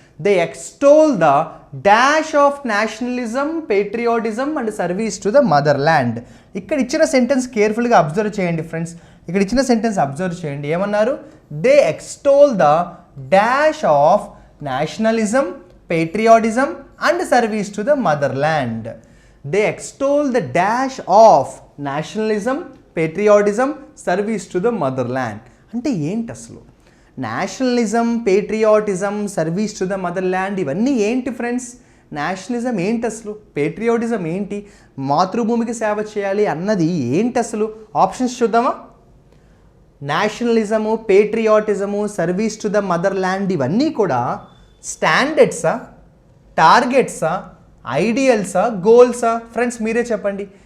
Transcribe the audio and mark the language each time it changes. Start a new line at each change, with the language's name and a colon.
English: They extol the dash of nationalism, patriotism and service to the motherland.
Telugu: ఇక్కడ ఇచ్చిన sentence కేర్ఫుల్గా observe చేయండి friends. ఇక్కడ ఇచ్చిన సెంటెన్స్ అబ్జర్వ్ చేయండి. ఏమన్నారు?
English: They extol the dash of nationalism, patriotism and service to the motherland. They extol the dash of nationalism, patriotism, service to the motherland.
Telugu: అంటే ఏంటి అసలు?
English: nationalism, patriotism, service to the motherland
Telugu: ఇవన్నీ ఏంటి
English: Friends?
Telugu: Nationalism ఏంటి అసలు? Patriotism ఏంటి? మాతృభూమికి సేవ చేయాలి అన్నది ఏంటి అసలు? ఆప్షన్స్ చూద్దామా?
English: nationalism, patriotism, service to the motherland
Telugu: ఇవన్నీ కూడా
English: స్టాండర్డ్సా, టార్గెట్సా, ఐడియల్సా, గోల్సా? ఫ్రెండ్స్
Telugu: మీరే చెప్పండి.